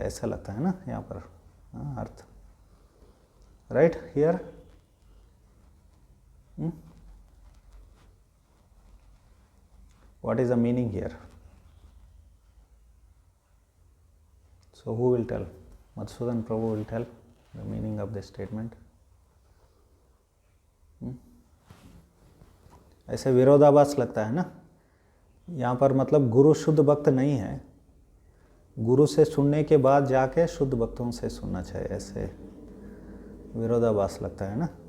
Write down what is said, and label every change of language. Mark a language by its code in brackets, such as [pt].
[hi] ऐसा लगता है ना यहाँ पर अर्थ, right? [en] Here what is the meaning here? So who will tell? Madhusudan Prabhu will tell the meaning of this statement. [hi] ऐसे विरोधाभास लगता है ना यहाँ पर, मतलब गुरु शुद्ध भक्त नहीं है, गुरु से सुनने के बाद जाके शुद्ध भक्तों से सुनना चाहिए, ऐसे विरोधाभास लगता है ना।